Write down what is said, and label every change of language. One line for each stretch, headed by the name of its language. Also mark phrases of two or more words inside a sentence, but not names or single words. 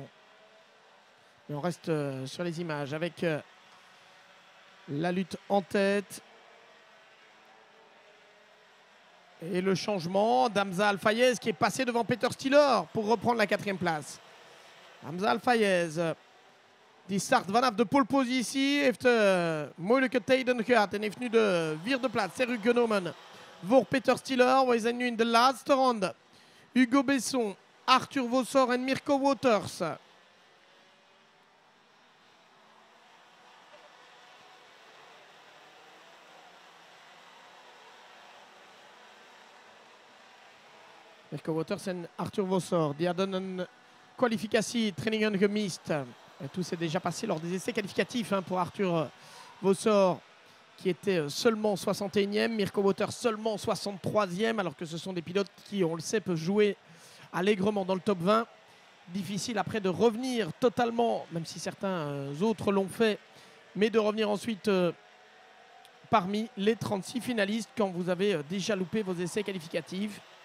French: Et on reste sur les images avec la lutte en tête. Et le changement d'Hamza Al-Fayez qui est passé devant Peter Stiller pour reprendre la 4e place.
Dutch: Hamza Al-Fayez die start vanaf de pole positie. Heeft moeilijke tijden gehad en heeft nu de 4e plaats teruggenomen voor Peter Stiller. We zijn nu in de laatste ronde. Hugo Besson, Arthur Vossor en Mirko Wouters. Mirko Wouters en Arthur Vossor, die hadden een kwalificatietrainingen gemist.
French: Et tout s'est déjà passé lors des essais qualificatifs pour Arthur Vossor, qui était seulement 61e, Mirko Wouters seulement 63e, alors que ce sont des pilotes qui, on le sait, peuvent jouer allègrement dans le top 20. Difficile après de revenir totalement, même si certains autres l'ont fait, mais de revenir ensuite parmi les 36 finalistes quand vous avez déjà loupé vos essais qualificatifs.